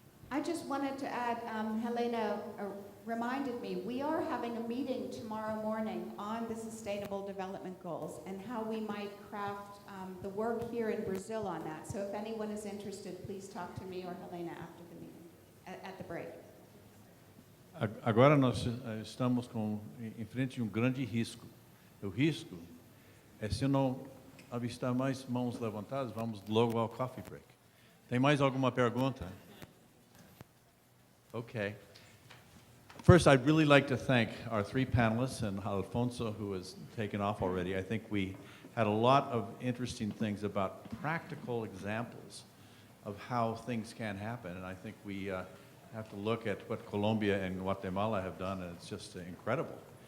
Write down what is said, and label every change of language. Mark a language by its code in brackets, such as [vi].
[en] I just wanted to add, Helena reminded me, we are having a meeting tomorrow morning on the Sustainable Development Goals and how we might craft the work here in Brazil on that. So if anyone is interested, please talk to me or Helena after the meeting, at the break. [pt] Agora nós estamos em frente a grande risco. O risco é, se não avistar mais mãos levantadas, vamos logo ao coffee break. Tem mais alguma pergunta? [en] Okay. First, I'd really like to thank our three panelists and Alfonso, who has taken off already. I think we had a lot of interesting things about practical examples of how things can happen, and I think we have to look at what Colombia and Guatemala have done, and it's just incredible.